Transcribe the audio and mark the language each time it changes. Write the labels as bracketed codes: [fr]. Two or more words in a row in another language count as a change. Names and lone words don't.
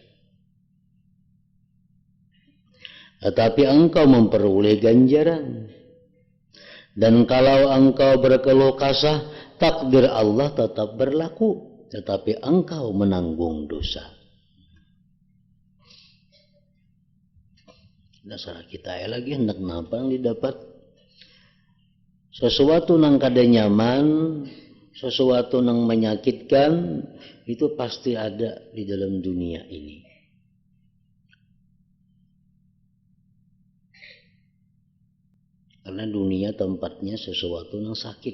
[id] Tetapi engkau memperoleh ganjaran. Dan kalau engkau berkeluh kesah, takdir Allah tetap berlaku, tetapi engkau menanggung dosa. [bjn] Dasar kita lagi hendak napa yang didapat. Sesuatu nang kada nyaman, sesuatu nang menyakitkan, itu pasti ada di dalam dunia ini. [id] Karena dunia tempatnya sesuatu nang sakit.